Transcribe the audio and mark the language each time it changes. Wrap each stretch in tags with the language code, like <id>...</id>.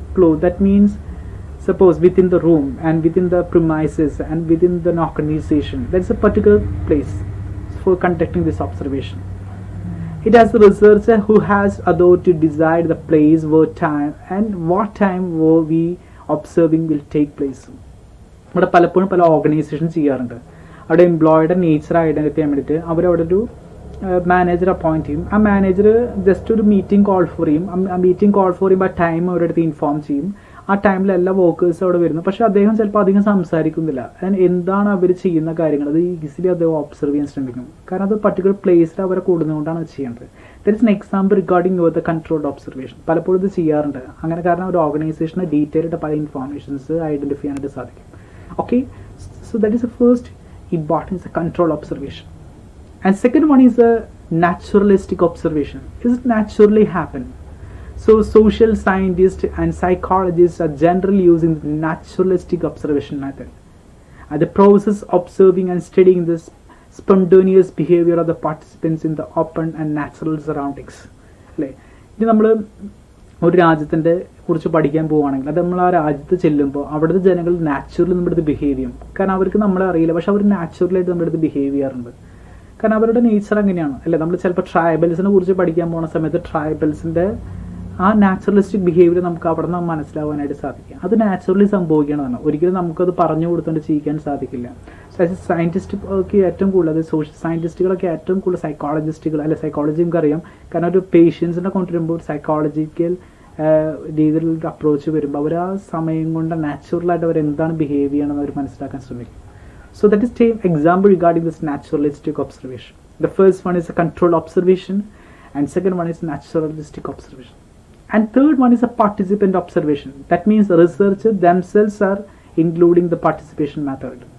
<en>That means suppose within the room and within the premises and within the organization, there is a particular place for conducting this observation. It has the researcher who has authority to decide the place, where time, and what time where we observing will take place.</en> <ml>ഇവിടെ പലപ്പോഴും പല organisation ചെയ്യാറുണ്ട്. അവിടെ എംപ്ലോയിയുടെ nature identify ചെയ്യാൻ വേണ്ടിയിട്ട് അവരവിടെ ഒരു manager appoint ചെയ്യും. ആ മാനേജർ ജസ്റ്റ് ഒരു മീറ്റിംഗ് കോൾ ഫോർ ചെയ്യും. ആ മീറ്റിംഗ് കോൾ ഫോർ ചെയ്യുമ്പോൾ ആ ടൈം അവരുടെ അടുത്ത് ഇൻഫോം ചെയ്യും. ആ ടൈമിൽ എല്ലാ വർക്കേഴ്സും അവിടെ വരുന്നു. പക്ഷെ അദ്ദേഹം ചിലപ്പോൾ അധികം സംസാരിക്കുന്നില്ല. എന്താണ് അവർ ചെയ്യുന്ന കാര്യങ്ങൾ അത് ഈസിലി അദ്ദേഹം ഒബ്സർവ് ചെയ്യാൻ ശ്രമിക്കും. കാരണം അത് പർട്ടിക്കുലർ പ്ലേസിൽ അവരെ കൂടുന്നതുകൊണ്ടാണ് അത് ചെയ്യേണ്ടത്.</ml> <en>That is an example regarding your the controlled observation.</en> <ml>പലപ്പോഴും ഇത് ചെയ്യാറുണ്ട്. അങ്ങനെ കാരണം ഒരു ഓർഗനൈസേഷന് ഡീറ്റെയിൽഡ് പല ഇൻഫോർമേഷൻസ് ഐഡന്റിഫൈ ചെയ്യാനായിട്ട് സാധിക്കും.</ml> <en>Okay, so that is the first importance, the control observation. And second one is a naturalistic observation. Is it naturally happen? So social scientists and psychologists are generally using the naturalistic observation method. The process observing and studying the spontaneous behavior of the participants in the open and natural surroundings.</en> <ml>ഇത് നമ്മൾ ഒരു രാജ്യത്തിൻ്റെ കുറിച്ച് പഠിക്കാൻ പോവുകയാണെങ്കിൽ അത് നമ്മൾ ആ രാജ്യത്ത് ചെല്ലുമ്പോൾ അവിടുത്തെ ജനങ്ങൾ നാച്ചുറലി നമ്മുടെ അടുത്ത് ബിഹേവ് ചെയ്യും. കാരണം അവർക്ക് നമ്മളെ അറിയില്ല, പക്ഷെ അവർ നാച്ചുറലായിട്ട് നമ്മുടെ അടുത്ത് ബിഹേവ് ചെയ്യാറുണ്ട്. കാരണം അവരുടെ നേച്ചർ അങ്ങനെയാണ് അല്ലേ. നമ്മൾ ചിലപ്പോൾ ട്രൈബൽസിനെ കുറിച്ച് പഠിക്കാൻ പോകുന്ന സമയത്ത് ട്രൈബൽസിൻ്റെ ആ നാച്ചുറലിസ്റ്റിക് ബിഹേവിയർ നമുക്ക് അവിടെ നിന്ന് മനസ്സിലാവാനായിട്ട് സാധിക്കും. അത് നാച്ചുറലി സംഭവിക്കണതാണ്. ഒരിക്കലും നമുക്കത് പറഞ്ഞു കൊടുത്തുകൊണ്ട് ചെയ്യിക്കാൻ സാധിക്കില്ല. സയൻറ്റിസ്റ്റൊക്കെ ഏറ്റവും കൂടുതൽ, അത് സോഷ്യൽ സയൻറ്റിസ്റ്റുകളൊക്കെ ഏറ്റവും കൂടുതൽ സൈക്കോളജിസ്റ്റുകൾ അല്ലെ, സൈക്കോളജി നമുക്കറിയാം. കാരണം ഒരു പേഷ്യൻസിനെ കൊണ്ടുവരുമ്പോൾ സൈക്കോളജിക്കൽ രീതിയിലുള്ള അപ്രോച്ച് വരുമ്പോൾ അവർ ആ സമയം കൊണ്ട് നാച്ചുറലായിട്ട് അവർ എന്താണ് ബിഹേവ് ചെയ്യണമെന്ന് അവർ മനസ്സിലാക്കാൻ ശ്രമിക്കും.</ml> <en>So that is an example regarding this naturalistic observation. The first one is a controlled observation, and second one is naturalistic observation. And third one is a participant observation. That means the researchers themselves are including the participation method.</en>